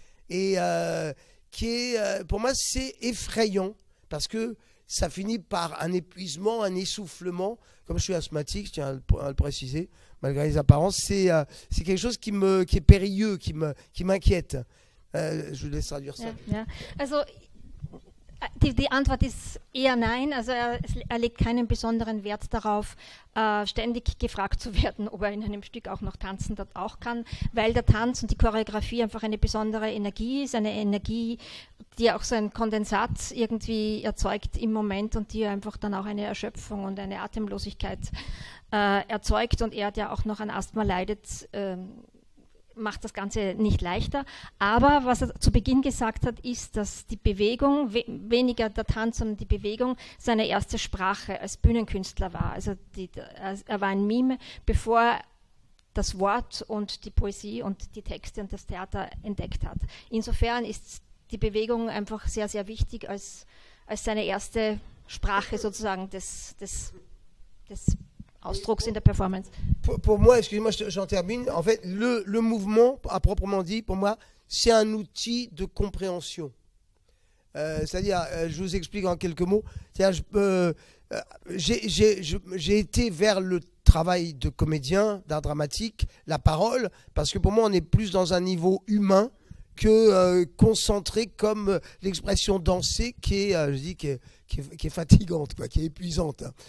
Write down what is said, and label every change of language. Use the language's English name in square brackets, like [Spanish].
[French] Et qui est, pour moi, c'est effrayant. Parce que ça finit par un épuisement, un essoufflement. Comme je suis asthmatique, je tiens à le préciser, malgré les apparences, c'est quelque chose qui est périlleux, qui m'inquiète. Je vous laisse traduire ça. [German] Ja. Also die Antwort ist eher nein. Also er legt keinen besonderen Wert darauf, ständig gefragt zu werden, ob er in einem Stück auch noch tanzen dort auch kann, weil der Tanz und die Choreografie einfach eine besondere Energie ist, eine Energie, die auch so ein Kondensat irgendwie erzeugt im Moment und die einfach dann auch eine Erschöpfung und eine Atemlosigkeit erzeugt, und er, der auch noch an Asthma leidet, macht das Ganze nicht leichter. Aber was er zu Beginn gesagt hat, ist, dass die Bewegung, weniger der Tanz, sondern die Bewegung, seine erste Sprache als Bühnenkünstler war. Also er war ein Mime, bevor er das Wort und die Poesie und die Texte und das Theater entdeckt hat. Insofern ist die Bewegung einfach sehr, sehr wichtig als seine erste Sprache sozusagen des Ausdrucks in der Performance. [French] Pour moi, excusez-moi, j'en termine. En fait, le mouvement, à proprement dit, pour moi, c'est un outil de compréhension. C'est-à-dire, je vous explique en quelques mots. C'est-à-dire, j'ai été vers le travail de comédien, d'art dramatique, la parole, parce que pour moi, on est plus dans un niveau humain que concentré comme l'expression danser qui est fatigante, quoi, qui est épuisante.